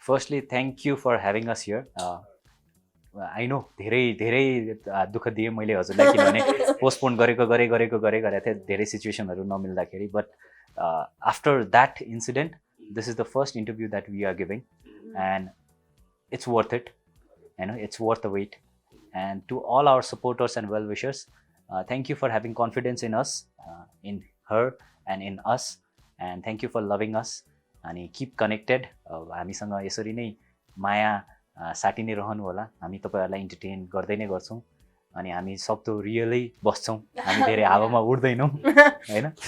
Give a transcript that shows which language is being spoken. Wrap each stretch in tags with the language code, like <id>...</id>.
<en>firstly thank you for having us here I know</en> <ne>धेरै दुःख दिएँ मैले हजुरलाई किनभने पोस्टपोन गरेको थिएँ धेरै सिचुएसनहरू नमिल्दाखेरि</ne> <en>But after that incident this is the first interview that we are giving and it's worth it, you know, it's worth the wait. And to all our supporters and well wishers, thank you for having confidence in us, in her and in us, and thank you for loving us and keep connected.</en> <ne>हामीसँग यसरी नै माया साटी नै रहनु होला, हामी तपाईहरुलाई entertain गर्दै नै गर्छौं अनि हामी सक्दो रियलै बस्छौं, हामी धेरै हावामा उड्दैनौं हैन।</ne>